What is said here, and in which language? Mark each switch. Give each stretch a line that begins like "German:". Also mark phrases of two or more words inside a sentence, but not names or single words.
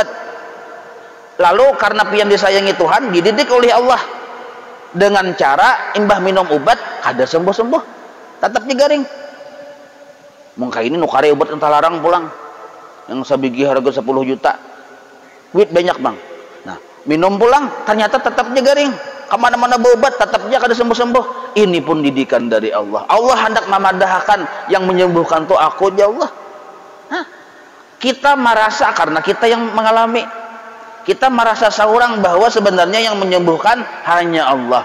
Banjar: Lalu karena pian disayangi Tuhan, dididik oleh Allah dengan cara imbah minum obat kada sembuh-sembuh, tetap digaring. Mungkin ini nukari obat entah larang pulang yang sabigi harga 10 juta.
Indonesian: Duit banyak bang.
Banjar: Nah, minum pulang ternyata tetap garing. Kemana-mana berobat tetap dia kada sembuh-sembuh. Ini pun didikan dari Allah. Allah hendak memadahkan yang menyembuhkan tuh aku ya Allah.
Indonesian: Kita merasa karena kita yang mengalami. Kita merasa seorang bahwa sebenarnya yang menyembuhkan hanya Allah.